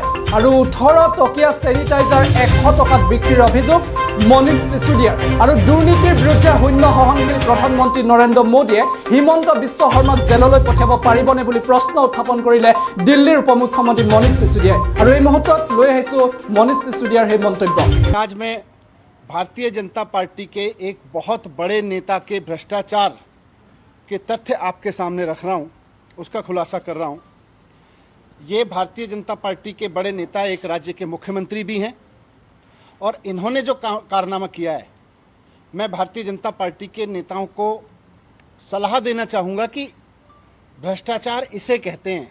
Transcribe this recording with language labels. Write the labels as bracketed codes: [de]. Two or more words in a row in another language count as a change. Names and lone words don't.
[as] আৰু 18 টকীয়া চেনিটাইজাৰ 100 টকাত বিক্ৰীৰ অভিযোগ মনীষ সিসোদিয়াৰ। আৰু দুৰ্নীতিৰ বিৰুদ্ধে শূন্য সহনশীল প্ৰধানমন্ত্ৰী নৰেন্দ্ৰ মোদীয়ে হিমন্ত বিশ্ব শৰ্মাক জেললৈ পঠিয়াব পাৰিবনে বুলি প্ৰশ্ন উত্থাপন কৰিলে দিল্লীৰ উপমুখ্যমন্ত্ৰী মনীষ সিসোদিয়াই। আৰু এই মুহূৰ্তত লৈ আহিছো মনীষ সিসোদিয়াৰ সেই মন্তব্য। [hi] आज मैं भारतीय जनता पार्टी के एक बहुत बड़े नेता के भ्रष्टाचार के तथ्य आपके सामने रख रहा हूं, उसका खुलासा कर रहा हूं। ये भारतीय जनता पार्टी के बड़े नेता एक राज्य के मुख्यमंत्री भी हैं और इन्होंने जो कारनामा किया है, मैं भारतीय जनता पार्टी के नेताओं को सलाह देना चाहूँगा कि भ्रष्टाचार इसे कहते हैं।